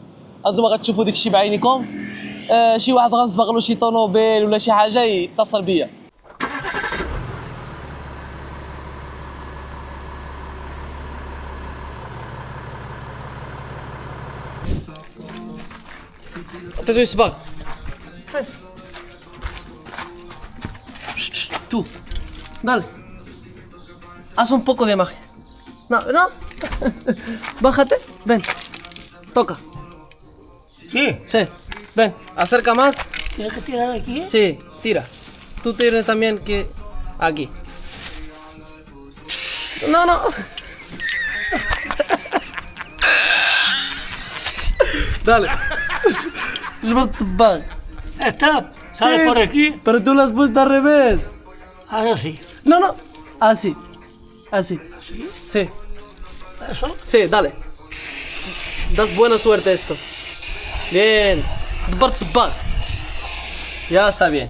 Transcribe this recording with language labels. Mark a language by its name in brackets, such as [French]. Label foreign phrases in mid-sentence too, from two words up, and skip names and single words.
[Arabic] انتما غتشوفوا داكشي بعينيكم. شي واحد غنصبغ له شي طوموبيل ولا شي حاجه يتصل بيا. عطيتو يصبغ. [Spanish] Tú, dale. Haz un poco de magia. No, no. Bájate. Ven. Toca. Sí, Sí. Ven. Acerca más. tienes que tirar aquí. Sí. Tira. Tú tienes también que... Aquí. No, no. Dale. [Arabic] جبرت صباغ. [Spanish] Está, sale Sí, por aquí. Pero tú lo has puesto al revés. Ahora sí. No, no. Así. Así. Sí. Eso. Sí, dale. Das buena suerte esto. Bien. Bart صباغ. Ya está bien.